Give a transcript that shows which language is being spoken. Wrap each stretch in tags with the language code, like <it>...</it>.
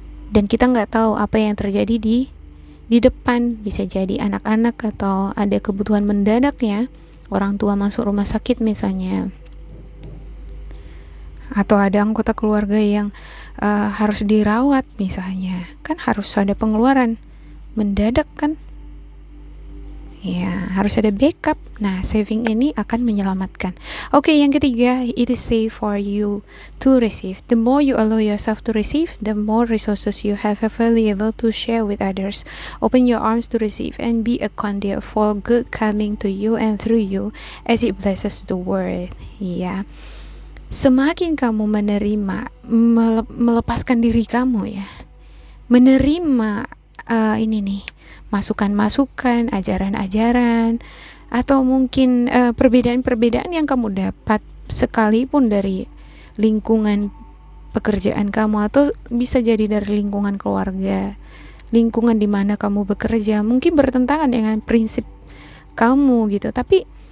<id>Dan kita nggak tahu apa yang terjadi di depan, bisa jadi anak-anak atau ada kebutuhan mendadak ya, orang tua masuk rumah sakit misalnya, atau ada anggota keluarga yang harus dirawat misalnya, kan harus ada pengeluaran mendadak kan ya, harus ada backup. Nah, saving ini akan menyelamatkan.</id> <en>Oke,</en> <id>yang ketiga,</id> <en>it is safe for you to receive. The more you allow yourself to receive, the more resources you have available to share with others. Open your arms to receive and be a conduit for good coming to you and through you as it blesses the world.</en> <id>Ya, semakin kamu menerima, melepaskan diri kamu ya, menerima ini nih, masukan-masukan, ajaran-ajaran, atau mungkin perbedaan-perbedaan yang kamu dapat sekalipun dari lingkungan pekerjaan kamu, atau bisa jadi dari lingkungan keluarga, lingkungan di mana kamu bekerja, mungkin bertentangan dengan prinsip kamu gitu, tapi</id>